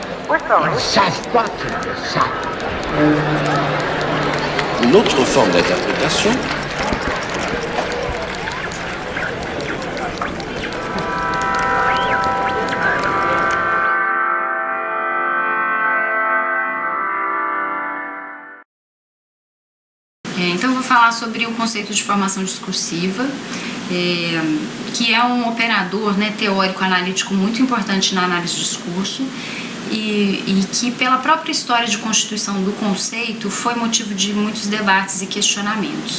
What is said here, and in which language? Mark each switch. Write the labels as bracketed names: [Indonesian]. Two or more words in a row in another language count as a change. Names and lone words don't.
[French] Ils savent pas qu'ils le savent. Une autre forme d'interprétation [Portuguese] Então eu vou falar sobre o conceito de formação discursiva, que é um operador, né, teórico-analítico muito importante na análise do discurso e que pela própria história de constituição do conceito foi motivo de muitos debates e questionamentos.